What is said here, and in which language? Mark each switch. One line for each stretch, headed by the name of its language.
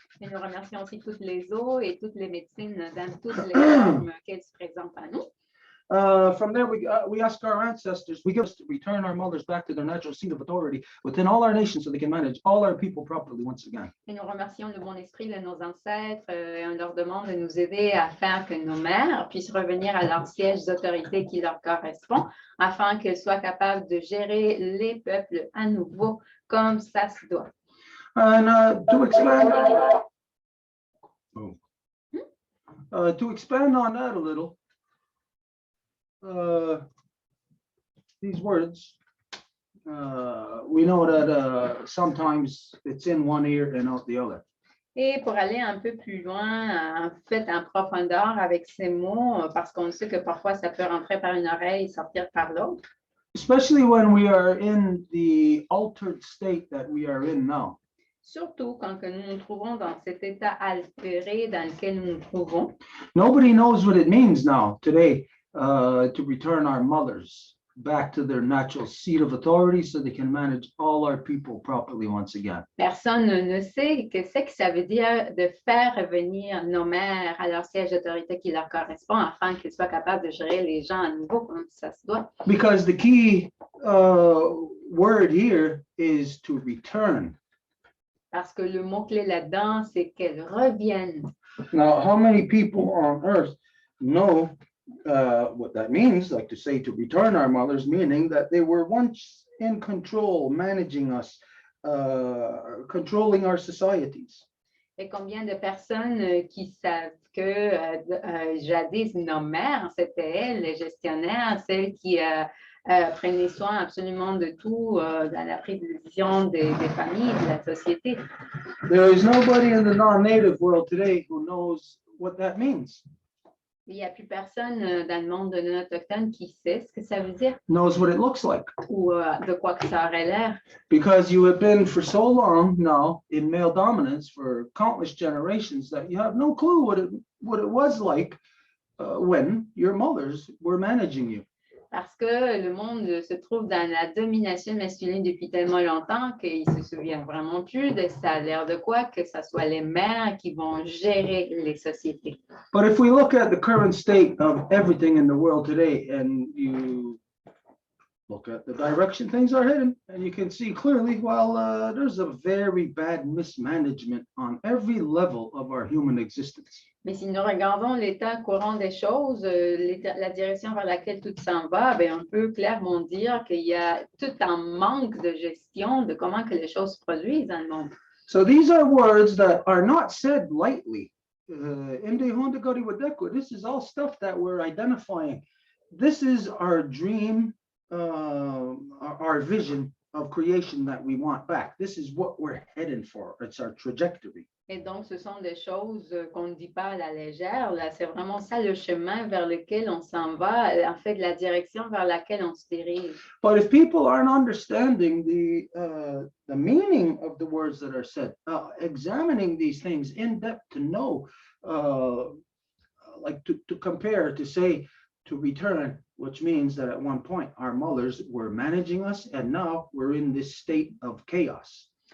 French: Et nous remercions aussi toutes les eaux et toutes les médecines dans toutes les formes qu'elles se présentent à nous.
English: From there, we ask our ancestors, we give us to return our mothers back to their natural seat of authority within all our nations so they can manage all our people properly once again.
French: Et nous remercions le bon esprit de nos ancêtres et on leur demande de nous aider à faire que nos mères puissent revenir à leur siège d'autorité qui leur correspond afin qu'elles soient capables de gérer les peuples à nouveau comme ça se doit.
English: And to expand on that a little, these words, we know that sometimes it's in one ear and out the other.
French: Et pour aller un peu plus loin, en fait, en profondeur avec ces mots, parce qu'on sait que parfois ça peut rentrer par une oreille et sortir par l'autre.
English: Especially when we are in the altered state that we are in now.
French: Surtout quand que nous nous trouvons dans cet état altéré dans lequel nous nous trouvons.
English: Nobody knows what it means now today to return our mothers back to their natural seat of authority so they can manage all our people properly once again.
French: Personne ne sait que c'est que ça veut dire de faire revenir nos mères à leur siège d'autorité qui leur correspond afin qu'ils soient capables de gérer les gens à nouveau comme ça se doit.
English: Because the key word here is to return.
French: Parce que le mot-clé là-dedans, c'est qu'elles reviennent.
English: Now, how many people on earth know what that means? Like to say to return our mothers, meaning that they were once in control, managing us, controlling our societies.
French: Et combien de personnes qui savent que jadis nos mères, c'était elles, les gestionnaires, celles qui prenaient soin absolument de tout dans la prise de décision des familles, de la société.
English: There is nobody in the non-native world today who knows what that means.
French: Il n'y a plus personne dans le monde non autochtone qui sait ce que ça veut dire
English: Knows what it looks like.
French: ou de quoi que ça aurait l'air.
English: Because you have been for so long now in male dominance for countless generations that you have no clue what it was like when your mothers were managing you.
French: Parce que le monde se trouve dans la domination masculine depuis tellement longtemps qu'il ne se souvient vraiment plus de ça a l'air de quoi que ce soit les mères qui vont gérer les sociétés.
English: But if we look at the current state of everything in the world today and you look at the direction things are heading, and you can see clearly, well, there's a very bad mismanagement on every level of our human existence.
French: Mais si nous regardons l'état courant des choses, la direction vers laquelle tout s'en va, bien, on peut clairement dire qu'il y a tout un manque de gestion de comment que les choses se produisent dans le monde.
English: So these are words that are not said lightly. This is all stuff that we're identifying. This is our dream, our vision of creation that we want back. This is what we're heading for. It's our trajectory.
French: Et donc, ce sont des choses qu'on ne dit pas à la légère. Là, c'est vraiment ça le chemin vers lequel on s'en va, en fait, la direction vers laquelle on se dirige.
English: But if people aren't understanding the meaning of the words that are said, examining these things in depth to know, like to compare, to say, to return, which means that at one point our mothers were managing us and now we're in this state of chaos.